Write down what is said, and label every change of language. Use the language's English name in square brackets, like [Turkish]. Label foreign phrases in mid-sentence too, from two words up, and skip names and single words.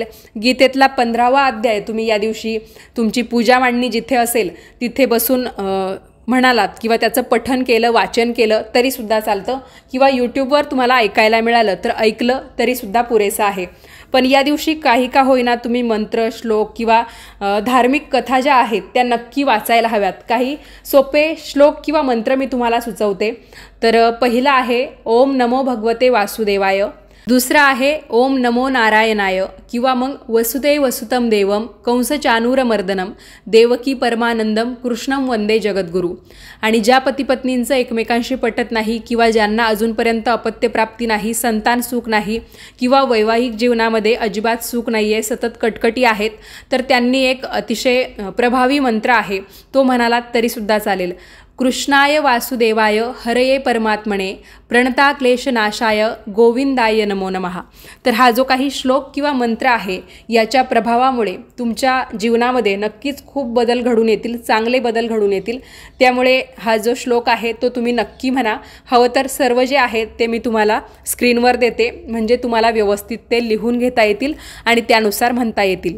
[Marathi] गीतेतला 15वा अध्याय तुम्ही या दिवशी तुमची पूजा मांडणी जिथे असेल तिथे बसून म्हणालात किंवा त्याचं पठण केलं, वाचन केलं तरीसुद्धा चालतं, किंवा यूट्यूबवर तुम्हाला ऐकायला मिळालं तर ऐकलं तरीसुद्धा पुरेसं आहे. पण या दिवशी काही का होईना तुम्ही मंत्र, श्लोक किंवा धार्मिक कथा ज्या आहेत त्या नक्की वाचायला हव्यात. काही सोपे श्लोक किंवा मंत्र मी तुम्हाला सुचवते. तर पहिला आहे [Sanskrit] ओम नमो भगवते वासुदेवाय, [Marathi] दुसरा आहे [Sanskrit] ओम नमो नारायणाय, [Marathi] किंवा मग [Sanskrit] वसुदेव वसुतम देवम कंस चानूरमर्दनम देवकी परमानंदम कृष्णम वंदे जगद्गुरु. [Marathi] आणि ज्या पतीपत्नींचं एकमेकांशी पटत नाही किंवा ज्यांना अजूनपर्यंत अपत्यप्राप्ती नाही, संतान सुख नाही किंवा वैवाहिक जीवनामध्ये अजिबात सुख नाही आहे, सतत कटकटी आहेत, तर त्यांनी एक अतिशय प्रभावी मंत्र आहे तो म्हणालात तरीसुद्धा चालेल. [Sanskrit] कृष्णाय वासुदेवाय हरये परमात्मने प्रणता क्लेशनाशाय गोविंदाय नमो नमः. [Marathi] तर हा जो काही श्लोक किंवा मंत्र आहे याच्या प्रभावामुळे तुमच्या जीवनामध्ये नक्कीच खूप बदल घडून येतील, चांगले बदल घडून येतील. त्यामुळे हा जो श्लोक आहे तो तुम्ही नक्की म्हणा. हवं तर सर्व जे आहेत ते मी तुम्हाला स्क्रीनवर देते, म्हणजे तुम्हाला व्यवस्थित ते लिहून घेता येतील आणि त्यानुसार म्हणता येतील.